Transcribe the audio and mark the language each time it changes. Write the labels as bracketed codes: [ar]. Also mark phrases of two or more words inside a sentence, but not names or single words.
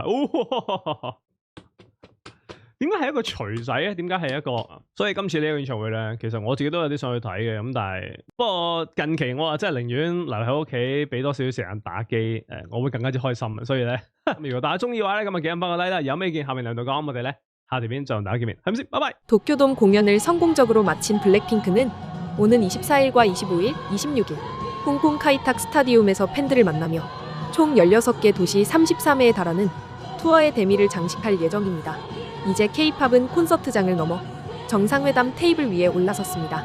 [yue] 哦點解係一個錘仔啊？點解係一個？所以今次呢個演唱會咧，其實我自己都有啲想去睇嘅。咁但係不過近期我啊真係寧願留喺屋企，俾多少少時間打機。我會更加之開心。所以咧，如果大家中意嘅話咧，咁啊記得幫個 like啦。有咩意見下面留言講，我哋咧下條片再同大家見面，係咪先？拜拜。 [ko] 도쿄돔 공연을 성공적으로 마친 블랙핑크는 오는 24일과 25일, 26일 홍콩 카이탁 스타디움에서 팬들을 만나며 총 16개 도시 33회에 달하는 투어의 대미를 장식할 예정입니다. 이제 K-팝은 콘서트장을 넘어 정상회담 테이블 위에 올라섰습니다.